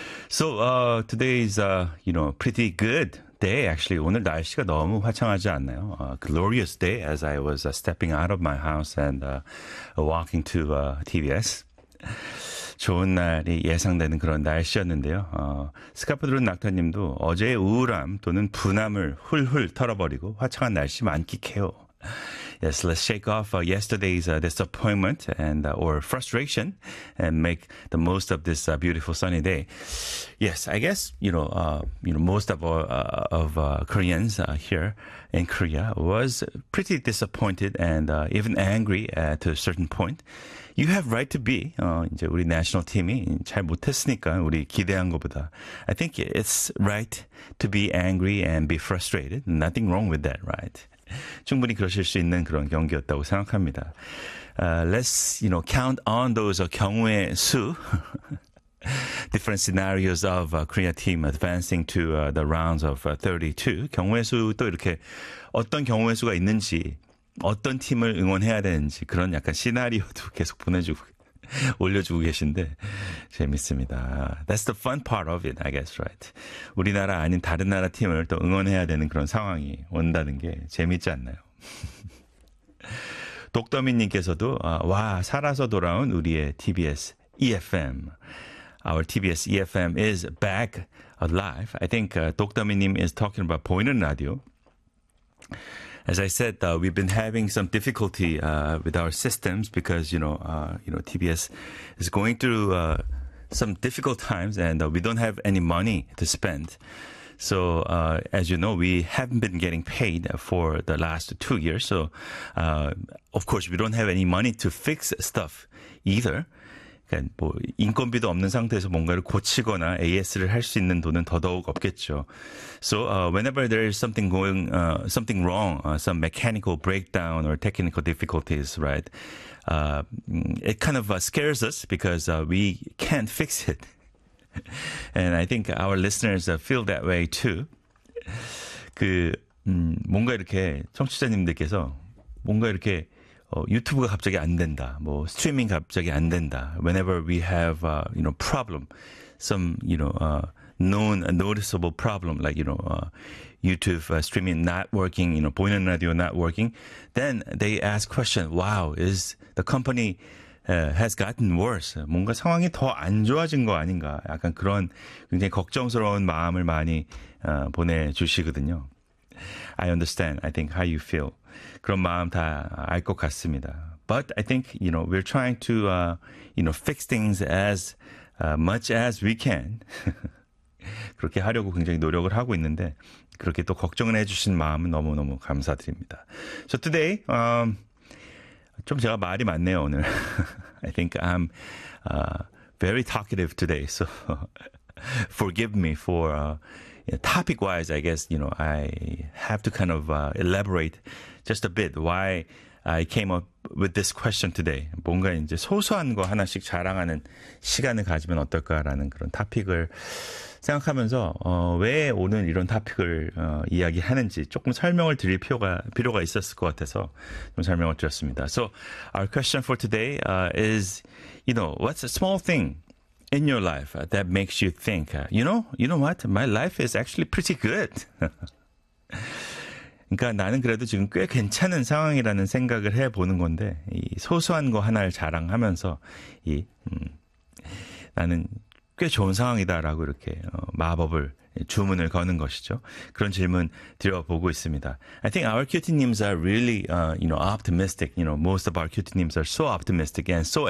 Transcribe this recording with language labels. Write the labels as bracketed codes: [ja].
[en] So today is you know pretty good day actually. [ko] 오늘 날씨가 너무 화창하지 않나요? [en] Glorious day as I was stepping out of my house and walking to TBS. [ko] 좋은 날이 예상되는 그런 날씨였는데요. 스카프드론 낙타님도 어제의 우울함 또는 분함을 훌훌 털어버리고 화창한 날씨 만끽해요. [en] Yes, let's shake off yesterday's disappointment and or frustration and make the most of this beautiful sunny day. Yes, I guess, you know most of Koreans here in Korea was pretty disappointed and even angry at a certain point. You have right to be. [ko] 이제 우리 national team이 잘 못했으니까 우리 기대한 것보다. [en] I think it's right to be angry and be frustrated. Nothing wrong with that, right? [ko] 충분히 그러실 수 있는 그런 경기였다고 생각합니다. [en] Let's, you know, count on those [ko] 경우의 수. [en] Different scenarios of Korea team advancing to the rounds of 32. [ko] 경우의 수 또 이렇게 어떤 경우의 수가 있는지 어떤 팀을 응원해야 되는지 그런 약간 시나리오도 계속 보내주고 올려주고 계신데 재밌습니다. [en] That's the fun part of it, I guess, right? [ko] 우리나라 아닌 다른 나라 팀을 또 응원해야 되는 그런 상황이 온다는 게 재밌지 않나요? 독더미님께서도 와, 살아서 돌아온 우리의 TBS EFM. [en] Our TBS EFM is back alive. I think 독더미님 is talking about 보이는 라디오. As I said, we've been having some difficulty with our systems because, you know, TBS is going through some difficult times and we don't have any money to spend. So, as you know, we haven't been getting paid for the last 2 years. So, of course, we don't have any money to fix stuff either. [ko] 그러니까 뭐 인건비도 없는 상태에서 뭔가를 고치거나 AS를 할 수 있는 돈은 더더욱 없겠죠. [en] So whenever there is something going, something wrong, some mechanical breakdown or technical difficulties, right? It kind of scares us because we can't fix it. And I think our listeners feel that way too. [ko] 그 뭔가 이렇게 청취자님들께서 뭔가 이렇게 유튜브가 갑자기 안 된다. 뭐 스트리밍 갑자기 안 된다. [en] Whenever we have you know problem, some you know known noticeable problem like you know YouTube streaming not working, you know 보이는 라디오 not working, then they ask question. Wow, is the company has gotten worse? [ko] 뭔가 상황이 더 안 좋아진 거 아닌가? 약간 그런 굉장히 걱정스러운 마음을 많이 보내주시거든요. [en] I understand. I think how you feel. [ko] 그런 마음 다 알 것 같습니다. [en] But I think, you know, we're trying to, you know, fix things as much as we can. [ko] 그렇게 하려고 굉장히 노력을 하고 있는데 그렇게 또 걱정을 해주신 마음은 너무너무 감사드립니다. [en] So today, [ko] 좀 제가 말이 많네요, 오늘. [en] I think I'm very talkative today. So forgive me for... topic-wise, I guess, you know, I have to kind of elaborate just a bit why I came up with this question today. [ko] 뭔가 이제 소소한 거 하나씩 자랑하는 시간을 가지면 어떨까라는 그런 topic을 생각하면서 왜 오늘 이런 topic을 이야기하는지 조금 설명을 드릴 필요가 있었을 것 같아서 좀 설명을 드렸습니다. [en] So our question for today is, you know, what's a small thing in your life that makes you think, you know what? My life is actually pretty good. [ko] 그러니까 나는 그래도 지금 꽤 괜찮은 상황이라는 생각을 해보는 건데 이 소소한 거 하나를 자랑하면서 이 나는 꽤 좋은 상황이다라고 이렇게 마법을 주문을 거는 것이죠. 그런 질문 드려보고 있습니다. [en] I think our cutie names are really, you know, optimistic. You know, most of our cutie names are so optimistic and so.